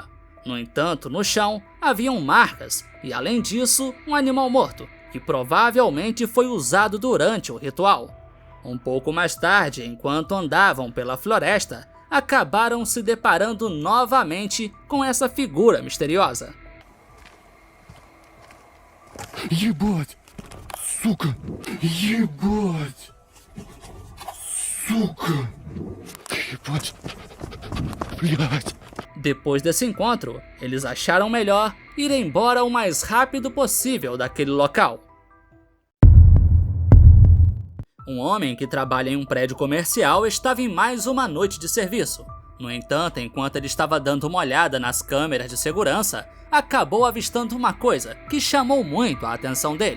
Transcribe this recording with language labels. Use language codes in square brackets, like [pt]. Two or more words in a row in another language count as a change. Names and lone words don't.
[pt] No entanto, no chão haviam marcas, e além disso, um animal morto, que provavelmente foi usado durante o ritual. Um pouco mais tarde, enquanto andavam pela floresta, acabaram se deparando novamente com essa figura misteriosa. [ru] Ебать! Сука! Ебать! Сука! Ебать! Блядь! [pt] Depois desse encontro, eles acharam melhor ir embora o mais rápido possível daquele local. Um homem que trabalha em um prédio comercial estava em mais uma noite de serviço. No entanto, enquanto ele estava dando uma olhada nas câmeras de segurança, acabou avistando uma coisa que chamou muito a atenção dele.